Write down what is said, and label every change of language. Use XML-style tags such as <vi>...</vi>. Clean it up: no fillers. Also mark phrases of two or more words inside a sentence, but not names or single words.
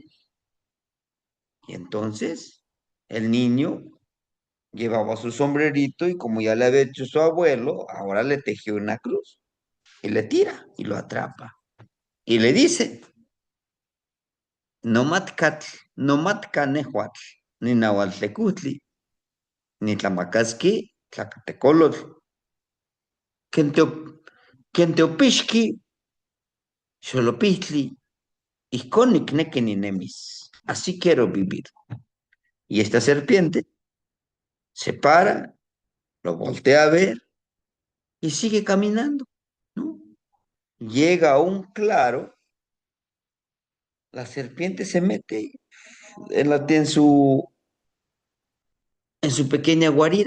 <es>Y entonces el niño llevaba su sombrerito y como ya le había hecho su abuelo, ahora le tejió una cruz y le tira y lo atrapa. Y le dice,</es> <nah>no matcat, no matcanehuatl, ni nahuatlecutli, ni tlamacasqui, tlacatecolotl, kenteopixqui, xolopixtli, ijkon nikneki ninemis.</nah> <es>Así quiero vivir. Y esta serpiente se para, lo voltea a ver y sigue caminando, ¿no? llega a un claro, la serpiente se mete en su pequeña guarida.</es>